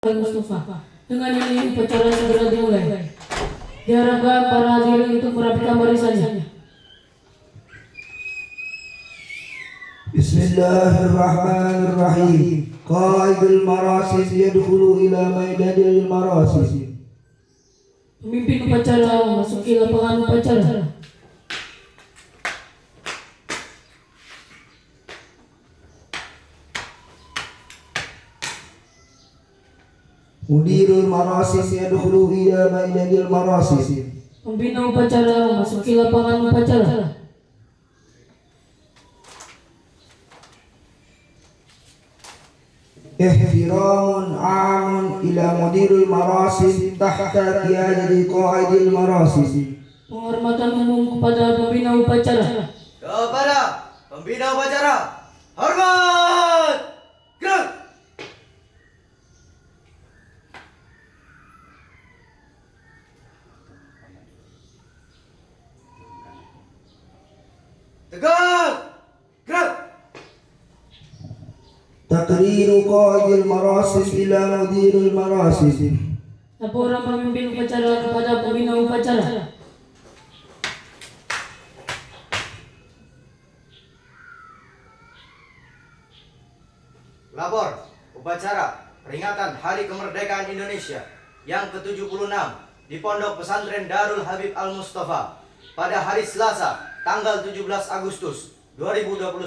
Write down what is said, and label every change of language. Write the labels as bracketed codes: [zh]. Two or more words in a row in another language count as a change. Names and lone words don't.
[id] Mustafa. Dengan ini upacara segera dimulai. Diharapkan para hadirin untuk merapikan barisannya. Bismillahirrahmanirrahim. [ar] قائد المراسم يدخل إلى ميدان المراسم. [id] Pemimpin upacara memasuki lapangan upacara. [ar] مدير المراسم يدخل إلى ميدان المراسم. [id] Pembina upacara memasuki lapangan upacara. [ar] احترام عام إلى مدير المراسم تحت قيادة قائد المراسم. [id] Penghormatan umum kepada pembina upacara. Kepada pembina upacara, hormat! Gerak! Tegak! Gerak! [ar] تقرير قائد المراسم إلى مدير المراسم. [id] Laporan pemimpin upacara kepada pembina upacara. Lapor upacara peringatan Hari Kemerdekaan Indonesia yang ke-76 di Pondok Pesantren Darul Habib Al-Mustafa pada hari Selasa tanggal 17 Agustus 2021.